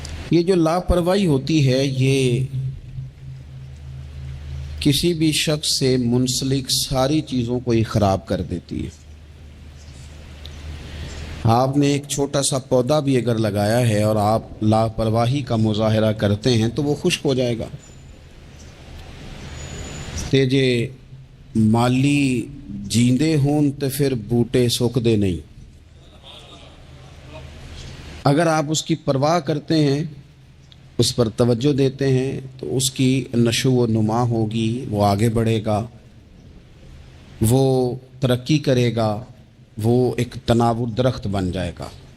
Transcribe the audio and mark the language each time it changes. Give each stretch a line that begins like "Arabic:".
Urdu: یہ جو لاپرواہی ہوتی ہے یہ کسی بھی شخص سے منسلک ساری چیزوں کو ہی خراب کر دیتی ہے. آپ نے ایک چھوٹا سا پودا بھی اگر لگایا ہے اور آپ لاپرواہی کا مظاہرہ کرتے ہیں تو وہ خشک ہو جائے گا.
Punjabi: تے جے مالی جیندے ہون تو پھر بوٹے سوکھدے نہیں.
Urdu: اگر آپ اس کی پرواہ کرتے ہیں, اس پر توجہ دیتے ہیں, تو اس کی نشو و نما ہوگی, وہ آگے بڑھے گا, وہ ترقی کرے گا, وہ ایک تناور درخت بن جائے گا.